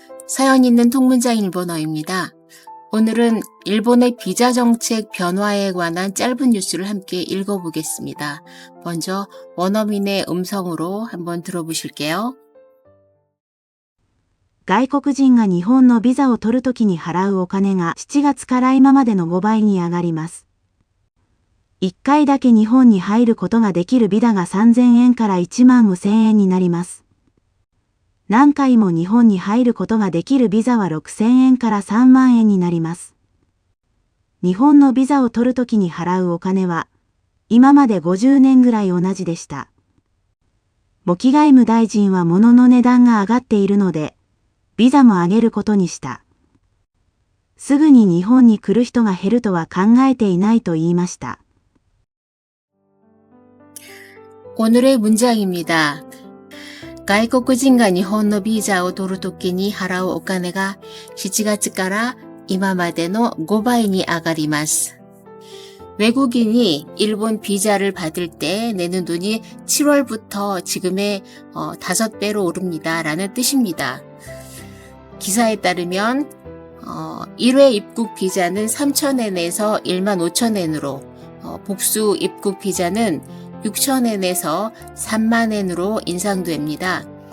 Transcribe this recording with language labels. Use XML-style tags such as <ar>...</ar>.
<ko>사연 있는 통문장 일본어입니다. 오늘은 일본의 비자 정책 변화에 관한 짧은 뉴스를 함께 읽어보겠습니다. 먼저 원어민의 음성으로 한번 들어보실게요.</ko> <ja>外国人が日本のビザを取るときに払うお金が7月から今までの5倍に上がります。 1回だけ日本に入ることができるビザが3000円から1万5000円になります。何回も日本に入ることができるビザは6000円から3万円になります。日本のビザを取るときに払うお金は、今まで50年ぐらい同じでした。茂木外務大臣は物の値段が上がっているので、ビザも上げることにした。すぐに日本に来る人が減るとは考えていないと言いました。</ja> <ko>오늘의 문장입니다.</ko> <ja>外国人が日本のビザを取るときに払うお金が7月から今までの5倍に上がります。</ja> <ko>외국인이 일본 비자를 받을 때 내는 돈이 7월부터 지금의 5배로 오릅니다. 라는 뜻입니다. 기사에 따르면 1회 입국 비자는 3,000엔에서 15,000엔으로 복수 입국 비자는 6,000엔에서 30,000엔으로 인상됩니다.</ko>